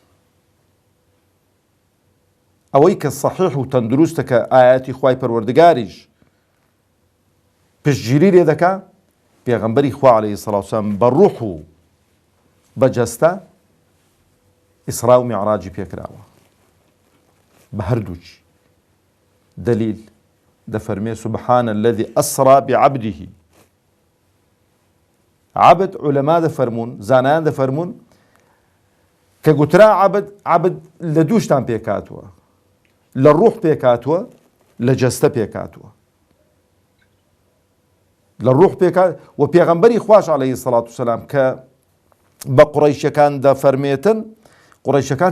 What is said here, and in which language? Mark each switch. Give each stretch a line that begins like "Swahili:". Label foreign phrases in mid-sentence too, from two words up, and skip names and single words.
Central Kurdish: ئەوەی کە صەحیح و تەندروستە کە ئایەتی خوای پەروەردگاریش پشتگیری لێ دەکا، پێغەمبەری خوا
Arabic: عەلەیهی سەڵات وسەلام
Central Kurdish: بە ڕوح و بە جەستە ئیسرا و میعراجی پێکراوە بە هەردووچی.
Arabic: دلیل دەفەرمێ سبحان الذي أسرى بعبده.
Central Kurdish: عبد علەما دەفەرمون، زانایان دەفەرمون کە گوترا عبد لە دووشتان پێکاتوە، لە ڕوح پێکاتوە لە جەستە پێکاتوە. لە ڕوح پێکات و پێغەمبەری خوش
Arabic: عەلەیهی سەڵات وسەلام
Central Kurdish: کە بە قوڕەیشەکان دەفەرمێتن، قوڕەیشەکان